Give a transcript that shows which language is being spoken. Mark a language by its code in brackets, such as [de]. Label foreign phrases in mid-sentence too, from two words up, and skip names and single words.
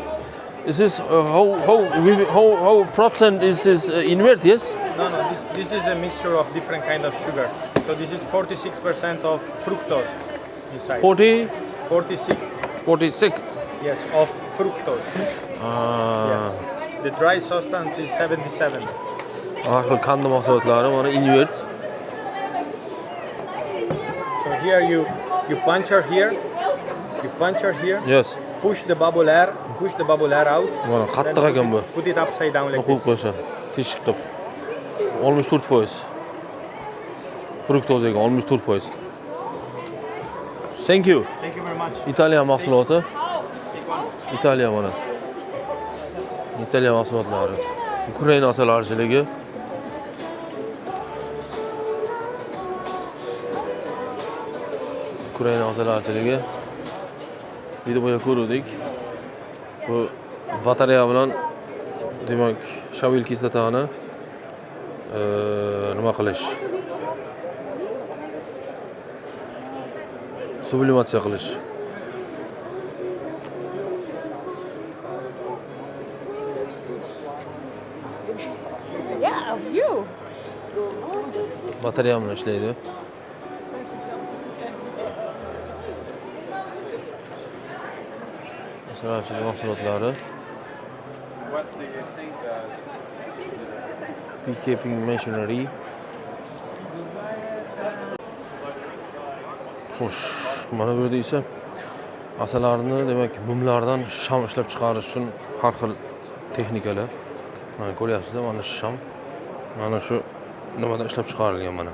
[en] Is this how percent is this invert? Yes. No. This is a mixture of different kind of sugar. So this is 46% of fructose inside. 46. Yes, of fructose. Yeah. The dry substance is 77. [uz] Arxil Kandi mahsulotlari mana invert. [en] So here you puncture here. Yes. Push the bubble air out. [uz] Mana qattiq ekan bu. [en] Put it upside down like [uz] Qo'yib [en] this. [uz] qo'yishadi. Teshik qilib. 64%. Fruktozaga 64%. [en] Thank you. Thank you very much. [uz] Italiya mahsuloti. [en] Take one. [uz] Italiya mana. Italiya mahsulotlari. Ukraina asalarichiligi. Ukraina asalarichiligi. Videoda ko'rdik. Bu batareya bilan demak shavil kislotani nima qilish? Sublimatsiya qilish. [en] Yeah, of you. [uz] Batareya bilan ishlaydi. Masalan, mahsulotlari. [en] What do you think? Beekeeping machinery. [uz] Xo'sh, mana bu yerda esa asallarni demak mumlardan sham ishlab chiqarish uchun har xil texnikalar. Mana ko'ryapsizlar, mana shu sham. Mana shu nimadan ishlab chiqarilgan mana.